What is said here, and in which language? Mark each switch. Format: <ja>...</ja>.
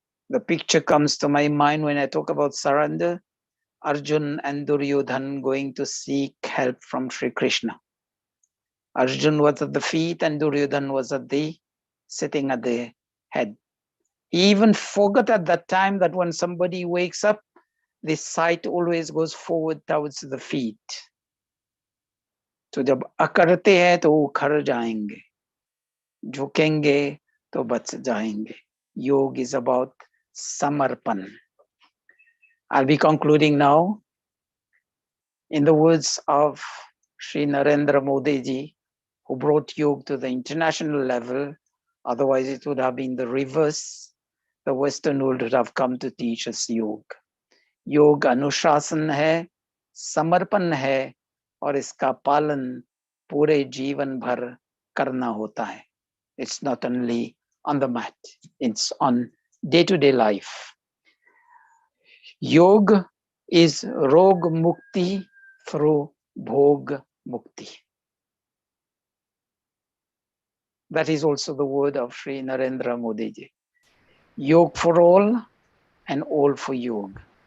<en>The picture comes to my mind when I talk about surrender, Arjun and Duryodhan going to seek help from Sri Krishna. Arjun was at the feet and Duryodhan was sitting at the head. He even forgot at that time that when somebody wakes up, this sight always goes forward towards the feet.</en> <hi>So जब अकड़ते हैं तो उखड़ जाएंगे, झुकेंगे तो बच जाएंगे.</hi> <en>Yoga is about samarpan. I'll be concluding now. In the words of Sri Narendra Modi ji, who brought yoga to the international level, otherwise it would have been the reverse. The Western world would have come to teach us yoga.</en> <hi>Yoga अनुशासन है, समर्पण है, और इसका पालन पूरे जीवन भर करना होता है.</hi> <en>It's not only on the mat, it's on day-to-day life. Yoga is rog mukti through bhog mukti. That is also the word of Sri Narendra Modi ji. Yoga for all and all for yoga.</en>